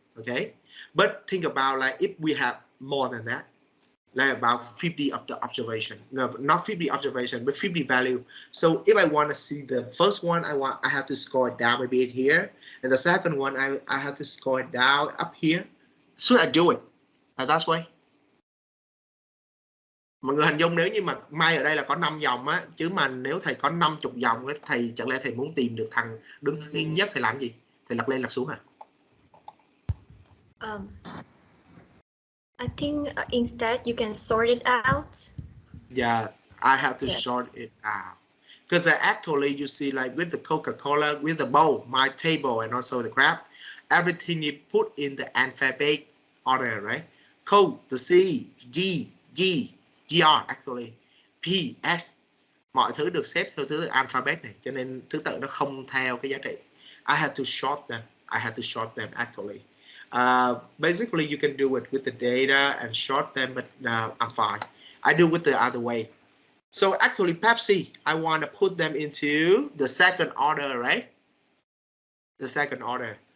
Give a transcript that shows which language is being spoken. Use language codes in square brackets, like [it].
[en] Okay, but think about like if we have more than that, like about 50 of the observation. No, not 50 observation, but 50 value. So if I want to see the first one, I have to scroll it down maybe here, and the second one I have to scroll it down up here. Should I do it? That's why. [vi] Mọi người hình dung nếu như mà may ở đây là có 5 dòng á, chứ mà nếu thầy có 50 dòng á, thầy chẳng lẽ thầy muốn tìm được thằng đứng thứ nhất thầy làm gì? Thầy lật lên lật xuống hả? [en] I think instead you can sort it out. Yeah, I have to sort it out. Because actually you see like with the Coca-Cola, with the bowl, my table and also the graph, everything is put in the alphabet order, right? Coke, the C, G, GR actually, P, S. [vi] Mọi thứ được xếp theo thứ alphabet này, cho nên thứ tự nó không theo cái giá trị. [en] I had to sort them actually. Basically you can do it with the data and sort them, but I'm fine. I do it the other way. So actually Pepsi, I want to put them into the second order, right? The second order.